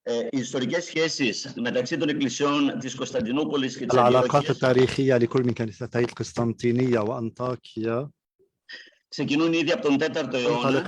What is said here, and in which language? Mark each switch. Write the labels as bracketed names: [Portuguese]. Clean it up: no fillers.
[Greek] Οι ιστορικές σχέσεις μεταξύ των εκκλησιών της Κωνσταντινούπολης και της [Arabic] العلاقات التاريخية لكل من كنيستي القسطنطينية وأنطاكيا [Greek] ξεκινούν ήδη από τον 4ο αιώνα